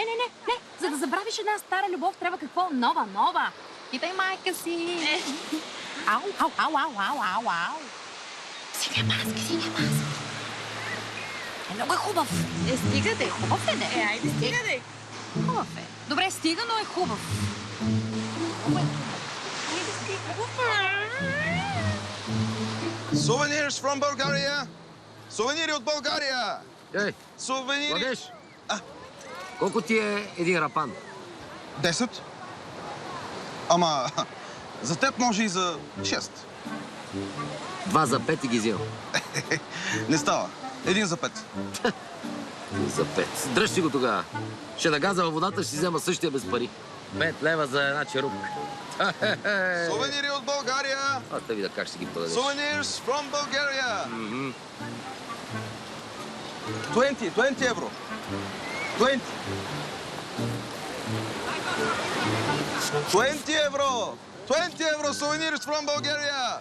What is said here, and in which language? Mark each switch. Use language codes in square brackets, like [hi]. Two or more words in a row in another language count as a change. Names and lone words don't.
[bg] За да забравиш една стара любов, трябва какво? Нова. Питай майка си. Ау. Синя маска. Много е хубав. Стига де. Хубав е, де. Айде, стига де. Хубав е. Добре, стига, но е хубав. [en] Souvenirs from Bulgaria! [bg] Сувенири от България! Ей, Сувенири! Младеж! Колко ти е един рапан? 10. Ама, за теб може и за 6. 2 за 5 и ги взел. Не става. 1 за 5. За 5. Дръж си го тогава. Ще нагаза във водата, ще си взема същия без пари. 5 лева за една черупка. Сувенири от България! А, да видя как ще ги подадеш. [en] Souvenirs from Bulgaria! [bg] 20 евро. 20 евро! 20 евро! [en] Souvenirs from Bulgaria!